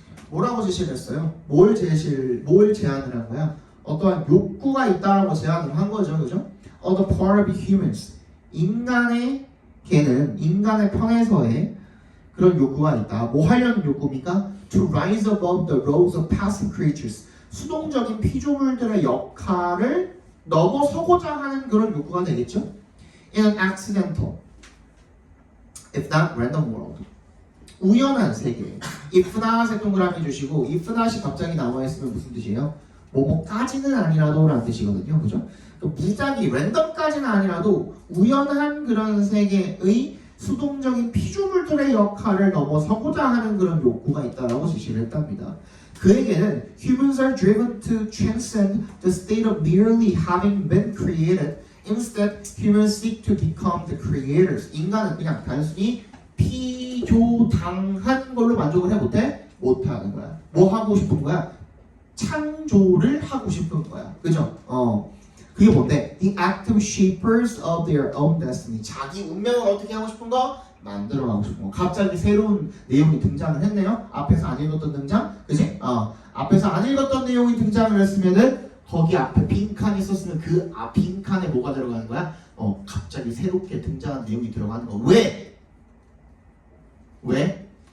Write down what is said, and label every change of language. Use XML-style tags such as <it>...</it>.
<ko>뭐라고 제시를 했어요? 뭘 제안을 한 거야? 어떠한 욕구가 있다라고 제안을 한 거죠, 그죠?</ko> <en>On the part of humans,</en> <ko>인간의 편에서의 그런 욕구가 있다. 뭐 하려는 욕구입니까?</ko> <en>To rise above the roles of passive creatures.</en> <ko>수동적인 피조물들의 역할을 넘어서고자 하는 그런 욕구가 되겠죠?</ko> <en>In an accidental, if not random world.</en> <ko>우연한 세계. if not에 동그라미 주시고 if not이 갑자기 나와 있으면 무슨 뜻이에요? 뭐까지는 아니라도 라는 뜻이거든요. 그죠? 무작위, 랜덤까지는 아니라도 우연한 그런 세계의 수동적인 피조물들의 역할을 넘어서고자 하는 그런 욕구가 있다라고 제시를 했답니다. 그에게는</ko> <en>humans are driven to transcend the state of merely having been created. Instead, humans seek to become the creators.</en> <ko>인간은 그냥 단순히 피조당한 걸로 만족을 해 못하는 거야. 뭐 하고 싶은 거야? 창조를 하고 싶은 거야. 그죠? 그게 뭔데?</ko> <en>The active shapers of their own destiny.</en> <ko>자기 운명을 어떻게 하고 싶은 거? 만들어 가고 싶은 거. 갑자기 새로운 내용이 등장을 했네요. 앞에서 안 읽었던 등장, 그지? 앞에서 안 읽었던 내용이 등장을 했으면은 거기 앞에 빈칸이 있었으면 그 빈칸에 뭐가 들어가는 거야? 갑자기 새롭게 등장한 내용이 들어가는 거. 왜? 왜?</ko>